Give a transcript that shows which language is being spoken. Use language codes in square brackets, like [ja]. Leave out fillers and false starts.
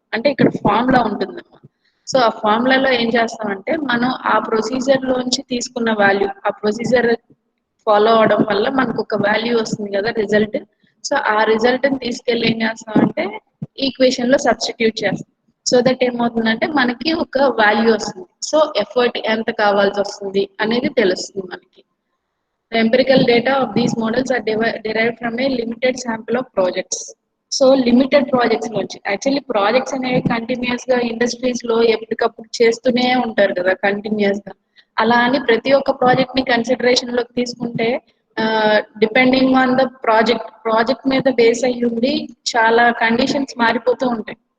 [te] అంటే ఇక్కడ ఫార్ములా ఉంటుందన్నమాట. సో ఆ ఫార్ములాలో ఏం చేస్తామంటే మనం ఆ ప్రొసీజర్ లోంచి తీసుకున్న వాల్యూ, ఆ ప్రొసీజర్ ఫాలో అవడం వల్ల మనకు ఒక వాల్యూ వస్తుంది కదా రిజల్ట్. సో ఆ రిజల్ట్ ని తీసుకెళ్ళి ఏం చేస్తామంటే ఈక్వేషన్ లో సబ్స్టిట్యూట్ చేస్తాం. సో దట్ ఏమవుతుందంటే మనకి ఒక వాల్యూ వస్తుంది. సో ఎఫర్ట్ ఎంత కావాల్సి వస్తుంది అనేది తెలుస్తుంది మనకి. [en] The empirical data of these models are derived from a limited sample of projects. [te] So limited projects నుంచి, యాక్చువల్లీ ప్రాజెక్ట్స్ అనేవి కంటిన్యూస్ గా ఇండస్ట్రీస్ లో ఎప్పటికప్పుడు చేస్తూనే ఉంటారు కదా కంటిన్యూస్ గా. అలా అని ప్రతి ఒక్క ప్రాజెక్ట్ ని కన్సిడరేషన్ లోకి తీసుకుంటే డిపెండింగ్ ఆన్ ద ప్రాజెక్ట్ మీద బేస్ అయ్యి ఉండి చాలా కండిషన్స్ మారిపోతూ ఉంటాయి.